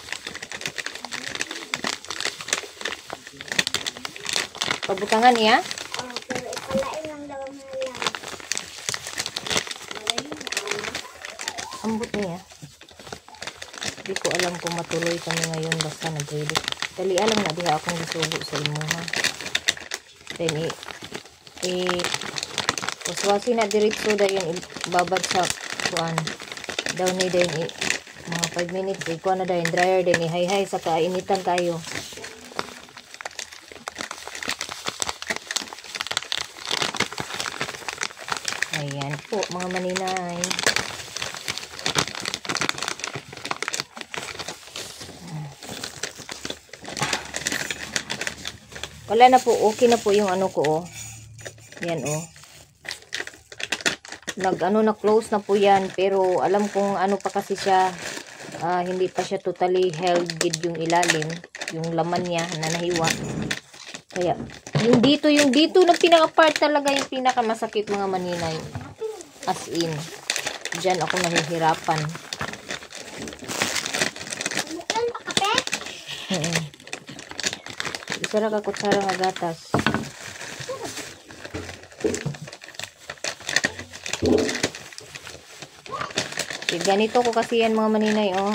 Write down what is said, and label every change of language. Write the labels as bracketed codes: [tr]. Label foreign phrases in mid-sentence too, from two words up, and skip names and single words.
[ceb] Pabutangan niya? Pero ipalain lang daw na lang. Ambot niya. [tl] Hindi ko alam kung matuloy kami ngayon, basta nag-ready. [ceb] Dali alam na diha akong gisugo sa imo ha. Then waswasi na diretso dayon babad sa kuan. Down ni dayon mga 5 minutes kuan na dayon dryer din hay sa kainitan kayo. [tl] Ayan po mga maninay. Wala na po, okay na po yung ano ko oh. Yan oh. Na close na po yan, pero alam kong ano pa kasi siya, hindi pa siya [en] totally held [tl] yung ilalim, yung laman niya na nahiwa. Kaya yung dito na pinaka-part talaga yung pinakamasakit mga maninay. [en] As in, [tl] diyan ako nahihirapan. [ceb] Isara ka kutsara nga gatas. [tl] Ganito ko kasi yan mga maninay oh.